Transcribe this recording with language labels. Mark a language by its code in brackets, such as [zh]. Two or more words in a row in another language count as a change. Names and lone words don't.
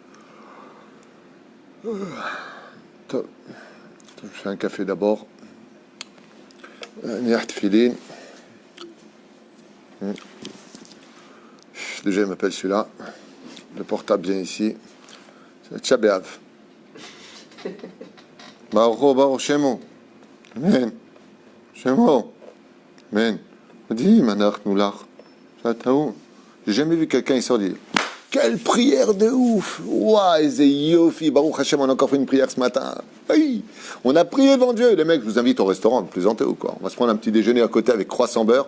[fr] Je fais un café d'abord. Déjà, il m'appelle celui-là. Le portable vient ici. C'est Tchabéav. [he] ברוך שמו. אמן. Shemo. [fr] Amen. Dis, manach noulach. J'ai jamais vu quelqu'un, il sort dit, quelle prière de ouf! Waouh, c'est yofi, [he] ברוך השם, [fr] on a encore fait une prière ce matin. Oui, on a prié devant Dieu. Les mecs, je vous invite au restaurant, vous plaisantez ou quoi? On va se prendre un petit déjeuner à côté avec croissant beurre.